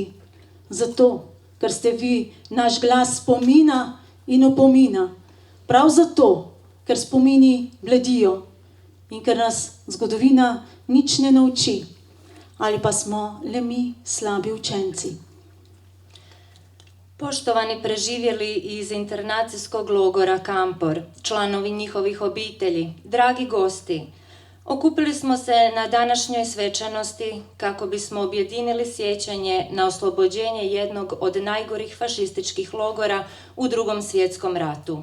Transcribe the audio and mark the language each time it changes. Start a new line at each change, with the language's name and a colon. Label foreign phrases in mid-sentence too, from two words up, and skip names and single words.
Slovenian: Zato, ker ste vi naš glas spomina in opomina. Prav zato, ker spomini bledijo in ker nas zgodovina nič ne nauči. Ali pa smo le mi slabi učenci.
Croatian: Poštovani preživjeli iz internacijskog logora Kampor, članovi njihovih obitelji, dragi gosti, okupili smo se na današnjoj svečanosti kako bismo objedinili sjećanje na oslobođenje jednog od najgorih fašističkih logora u Drugom svjetskom ratu.